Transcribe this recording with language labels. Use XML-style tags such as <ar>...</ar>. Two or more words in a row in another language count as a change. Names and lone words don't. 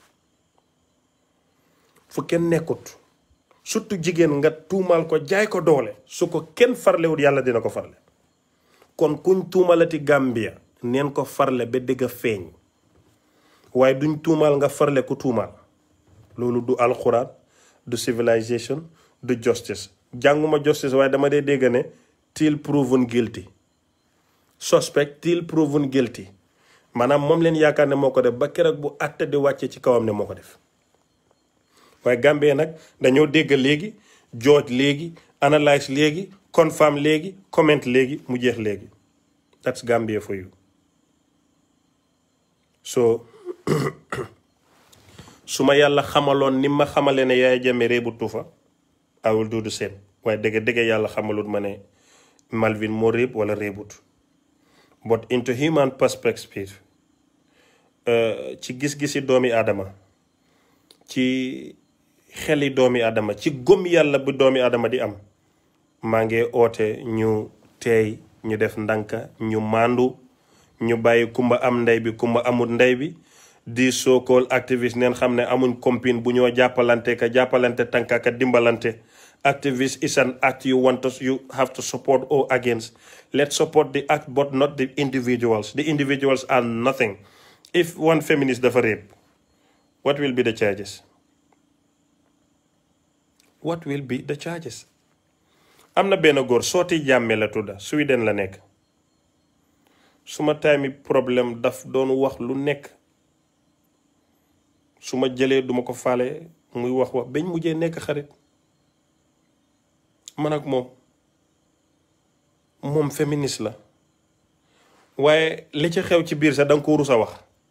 <wo>fu kenn nekkut surtout jigéen nga tuumal ko jaay ko doole su ko kenn farlewut yàlla dina ko farle kon kuñ tuumalati Gambia neen ko farle ba dëgg feeñ waaye duñ tuumal nga farle ku tuumal loolu du alxuraan du civilization du justice jànguma justice waaye dama dee dégg ne</wo> <en>till proven guilty suspect till proven guilty</en> <wo>maanaam moom leen yaakaar ne moo ko def ba keroog bu àtte di wàcce ci kawam ne moo ko def waaye Gambie nag dañoo dégg léegi jooj léegi analyse léegi confirm léegi comment léegi mu jeex léegi</wo> <en>that's Gambia for you so</en> <wo>su ma yàlla xamaloon ni ma xamale ne Yaya Jammeh réebut Tuufa</wo> <en>I will do the same</en> <wo>waaye dëgg yàlla xamalut ma ne Malvin moo réeb wala réebut</wo> <en>but into human perspective</en> <wo>ci gis-gisi doomi aadama ci xeli doomi aadama ci gëm yàlla bu doomi aadama di am maa ngi oote ñu teey ñu def ndànka ñu màndu ñu bàyyi kumba am ndey bi kumba amut ndey bi di so-called activiste neen xam ne amuñ compine bu ñoo jàppalante tànka ka dimbalante</wo> <en>activist is an act you have to support or against. Let's support the act but not the individuals. The individuals are nothing. If one feminist does rape, what will be the charges? What will be the charges?</en> <wo>am na benn góor Sooti Jammeh la tudda Sweden la nekk suma time problème daf doon wax lu nekk su ma jëlee duma ko faale muy wax bañ mujjee nekk xarit man ak moom féministe la waaye li ci xew ci biir sax danga ko rus a wax</wo>